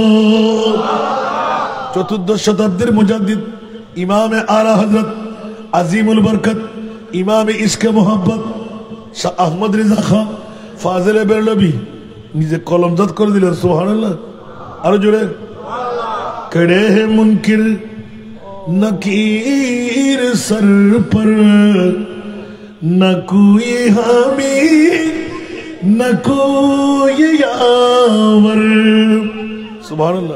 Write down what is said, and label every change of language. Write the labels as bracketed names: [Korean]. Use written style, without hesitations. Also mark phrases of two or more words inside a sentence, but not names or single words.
[Bangla] চতুর্দশ শতাব্দীর মুজাদ্দিদ ইমামে আলা হযরত আজিমুল বরকত ইমামে ইশকে মোহাব্বত শাহ আহমদ রিজা খান ফাজিলে বেরলভী নিজে কলমজাত করে দিলেন। সুবহানাল্লাহ। আরো জোরে। [Urdu] کڑے ہیں منکر نکیر سر پر، نہ کوئی حامی نہ کوئی یاور۔ سبحان اللہ۔